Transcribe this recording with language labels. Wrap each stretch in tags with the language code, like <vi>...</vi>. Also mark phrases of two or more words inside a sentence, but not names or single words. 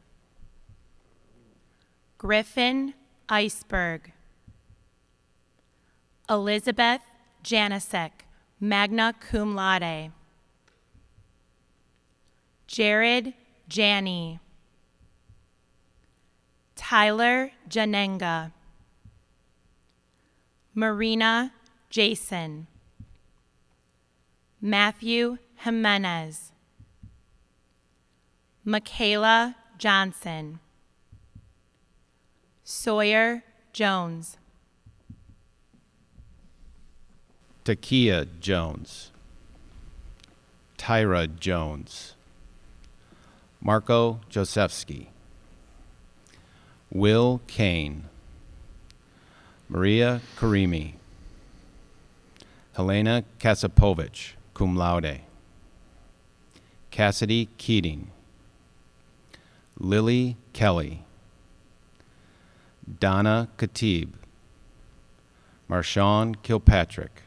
<en>Griffin Iceberg. Elizabeth Janisek,</en> <la>magna cum laude.</la> <en>Jared Janney. Tyler Janenga. Marina Jason. Matthew Jimenez. Michaela Johnson. Sawyer Jones. Takia Jones. Tyra Jones. Marco Josefsky. Will Kane. Maria Karimi. Helena Kasipovich,</en> <la>cum laude.</la> <en>Cassidy Keating. Lily Kelly. Donna Khatib. Marshawn Kilpatrick.</en>